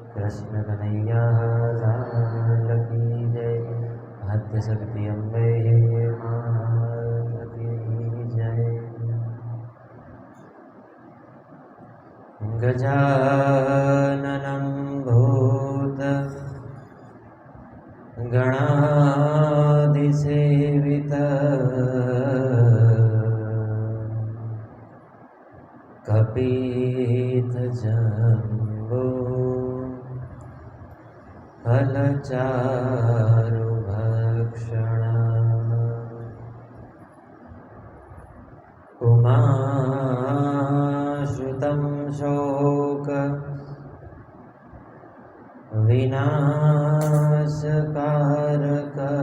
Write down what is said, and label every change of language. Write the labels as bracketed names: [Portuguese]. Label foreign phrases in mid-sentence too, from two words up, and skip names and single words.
[Hindi] कृष्ण कन्हैया लाल की जय। आद्य शक्ति अम्बे माता की जय। [Sanskrit] गजाननं भूत गणाधिसेवित कपीतजम्बो फलचारुभक्षण उमाश्रितं शोक विनाशकारक